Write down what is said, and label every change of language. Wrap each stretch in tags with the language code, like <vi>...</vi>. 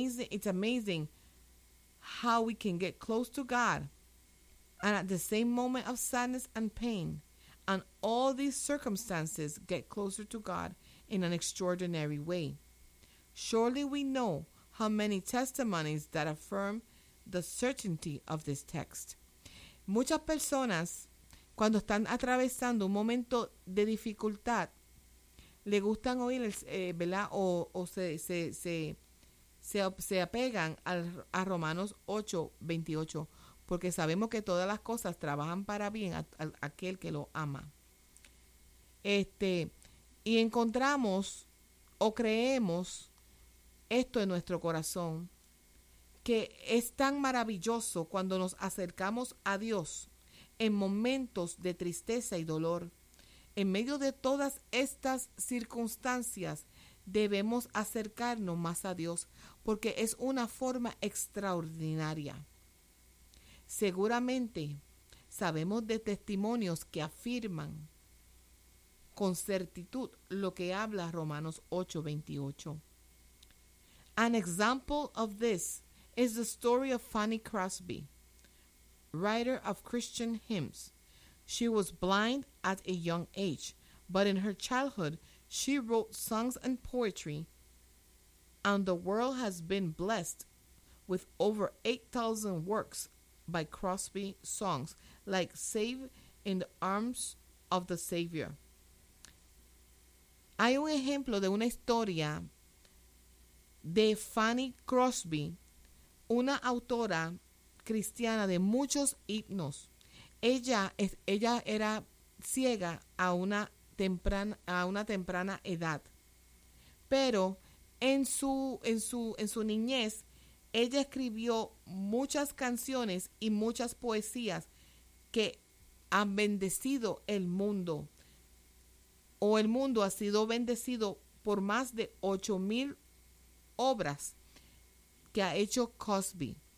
<en>It's amazing how we can get close to God and at the same moment of sadness and pain and all these circumstances get closer to God in an extraordinary way. Surely we know how many testimonies that affirm the certainty of this text.</en> <es>Muchas personas, cuando están atravesando un momento de dificultad, le gustan oír, ¿verdad? O se apegan a Romanos 8:28, porque sabemos que todas las cosas trabajan para bien a aquel que lo ama. Y encontramos o creemos esto en nuestro corazón, que es tan maravilloso cuando nos acercamos a Dios en momentos de tristeza y dolor. En medio de todas estas circunstancias, debemos acercarnos más a Dios porque es una forma extraordinaria. Seguramente sabemos de testimonios que afirman con certitud lo que habla Romanos 8:28.</es> <en>An example of this is the story of Fanny Crosby, writer of Christian hymns. She was blind at a young age, but in her childhood, she wrote songs and poetry, and the world has been blessed with over 8,000 works by Crosby songs, like Save in the Arms of the Savior.</en> <es>Hay un ejemplo de una historia de Fanny Crosby, una autora cristiana de muchos himnos. Ella era ciega a una temprana edad, pero en su niñez ella escribió muchas canciones y muchas poesías que han bendecido el mundo, o el mundo ha sido bendecido por más de 8,000 obras que ha hecho Crosby.</es>